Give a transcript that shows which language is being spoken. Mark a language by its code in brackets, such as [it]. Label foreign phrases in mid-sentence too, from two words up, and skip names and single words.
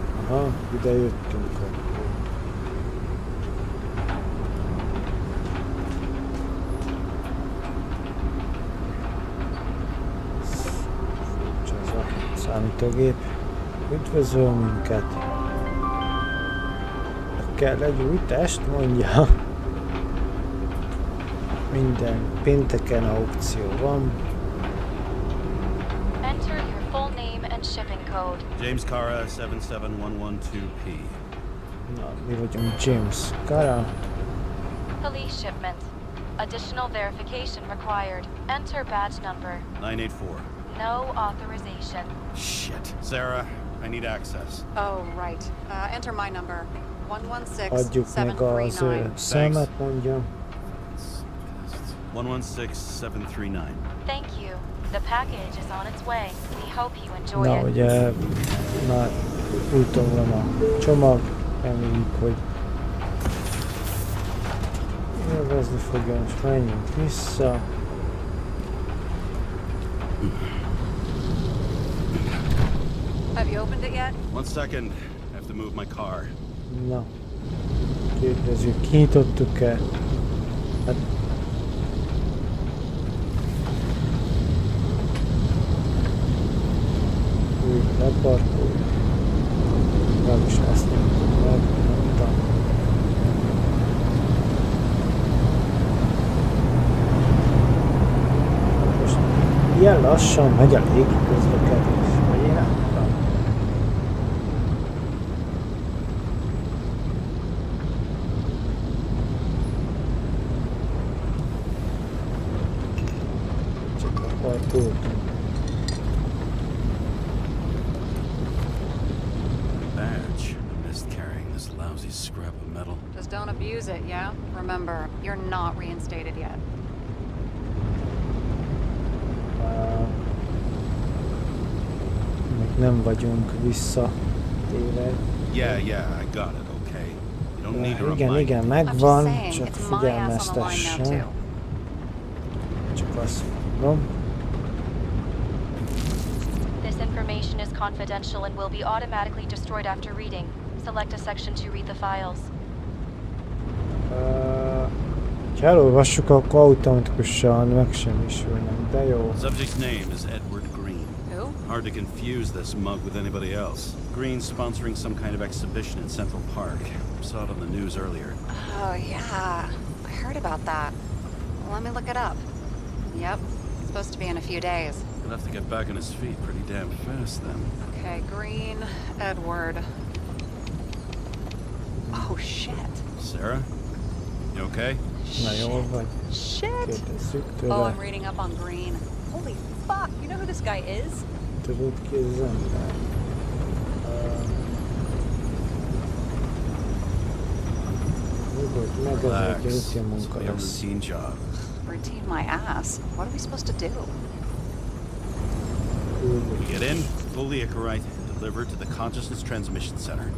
[hu] Aha, ide jöttünk akkor. Furcsa ez a számítógép. Üdvözöl minket. Kell egy új test, mondja. Minden pénteken aukció van. [en] Enter your full name and shipping code. James Cara, 77112P. [hu] Na, mi vagyunk James Cara. [en] Police shipment. Additional verification required. Enter badge number. 984. No authorization. Shit. Sarah, I need access. Oh, right. Enter my number. [hu] Adjuk meg az 116739. számát, mondja. 116739. [en] Thank you. The package is on its way. We hope you enjoy [hu] Na, [en] it. [hu] ugye már úton van a csomag, reméljük, hogy élvezni fogja, most menjünk vissza. [en] Have you opened it yet? 1 second. I have to move my car. [hu] Na, kérdezzük, kinyitottuk-e? Hát... Úgy leparkolj. Legalábbis ezt nyomtuk meg, mondtam. Most ilyen lassan megy a légi közlekedés, vagy én nem tudom. Csak leparkoltunk. [en] Badge. I missed carrying this lousy scrap of metal. Just don't abuse it, yeah? Remember, you're not reinstated yet. [hu] Még nem vagyunk visszatéve. [en] Yeah, I got it, okay? You don't need to [hu] Igen, [en] remind [hu] igen, [en] me. I'm just [hu] megvan, [en] saying, [hu] csak [en] it's my ass on the line now [hu] figyelmeztessen. [en] too. [hu] Csak azt mondom. [en] This information is confidential and will be automatically destroyed after reading. Select a section to read the files. [hu] Ha elolvassuk, akkor automatikusan megsemmisülnek, de jó. [en] Subject's name is Edward Green. Who? Hard to confuse this mug with anybody else. Green's sponsoring some kind of exhibition in Central Park. Saw it on the news earlier. Oh, yeah. I heard about that. Let me look it up. Yep. It's supposed to be in a few days. He'll have to get back on his feet pretty damn fast then. Okay, Green, Edward. Oh, shit. Sarah? You okay? [hu] Na jól vagy? [en] Shit! [hu] Kérdezzük [en] Oh, [hu] tőle. [en] I'm reading up on Green. Holy fuck! You know who this guy is? [hu] Tudod ki ez az ember? Nyugodj meg, ez egy [en] Relax. [hu] rutin [en] It's [hu] munka [en] be a [hu] lesz. [en] routine job. Routine my ass. What are we supposed to do? We get in, pull the Icarite, and deliver it to the Consciousness Transmission Center.